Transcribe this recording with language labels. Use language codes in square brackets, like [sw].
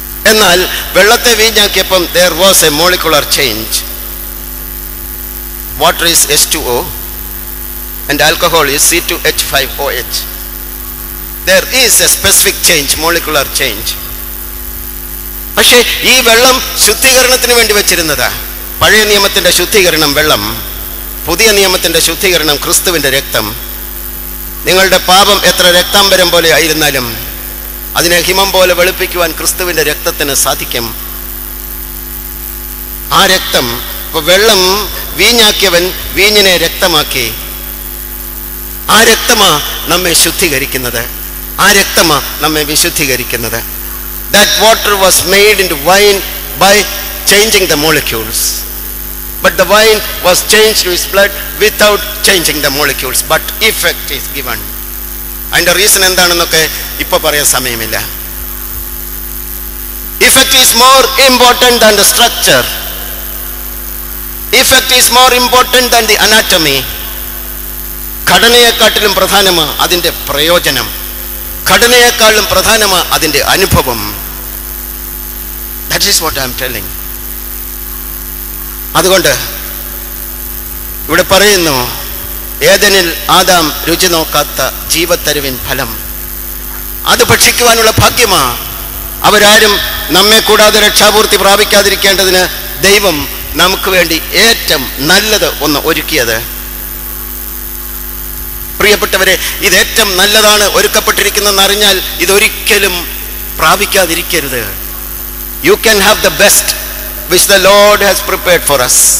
[ml] എന്നാൽ വെള്ളത്തെ വീഞ്ഞാക്കിയപ്പം [en] there was a molecular change. Water is H2O and alcohol is C2H5OH. There is a specific change, molecular change. [ml] പക്ഷേ ഈ വെള്ളം ശുദ്ധീകരണത്തിന് വേണ്ടി വെച്ചിരുന്നതാ. പഴയ നിയമത്തിൻ്റെ ശുദ്ധീകരണം വെള്ളം, പുതിയ നിയമത്തിൻ്റെ ശുദ്ധീകരണം ക്രിസ്തുവിൻ്റെ രക്തം. നിങ്ങളുടെ പാപം എത്ര രക്താംബരം പോലെ ആയിരുന്നാലും അതിനെ ഹിമം പോലെ വെളുപ്പിക്കുവാൻ ക്രിസ്തുവിൻ്റെ രക്തത്തിന് സാധിക്കും. ആ രക്തം, ഇപ്പോൾ വെള്ളം വീഞ്ഞാക്കിയവൻ വീഞ്ഞിനെ രക്തമാക്കി. ആ രക്തമാ നമ്മെ ശുദ്ധീകരിക്കുന്നത്, ആ രക്തമാ നമ്മെ വിശുദ്ധീകരിക്കുന്നത്. [en] That water was made into wine by changing the molecules. But the wine was changed to his blood without changing the molecules. But effect is given. [ml] അതിൻ്റെ റീസൺ എന്താണെന്നൊക്കെ ഇപ്പോൾ പറയാൻ സമയമില്ല. [en] Effect is more important than the structure. Effect is more important than the anatomy. [ml] ഘടനയെക്കാട്ടിലും പ്രധാനമാണ് അതിൻ്റെ പ്രയോജനം. ഘടനയെക്കാളും പ്രധാനമാണ് അതിൻ്റെ അനുഭവം. [en] That is what I am telling. [ml] അതുകൊണ്ട് ഇവിടെ പറയുന്നു, ഏദനിൽ ആദാം രുചി നോക്കാത്ത ജീവത്തരുവിൻ ഫലം അത് ഭക്ഷിക്കുവാനുള്ള ഭാഗ്യമാ. അവരാരും നമ്മെ കൂടാതെ രക്ഷാപൂർത്തി പ്രാപിക്കാതിരിക്കേണ്ടതിന് ദൈവം നമുക്ക് വേണ്ടി ഏറ്റവും നല്ലത് ഒന്ന് ഒരുക്കിയത്. പ്രിയപ്പെട്ടവരെ, ഇത് ഏറ്റവും നല്ലതാണ് ഒരുക്കപ്പെട്ടിരിക്കുന്നതെന്ന് അറിഞ്ഞാൽ ഇതൊരിക്കലും പ്രാപിക്കാതിരിക്കരുത്. [en] You can have the best which the Lord has prepared for us.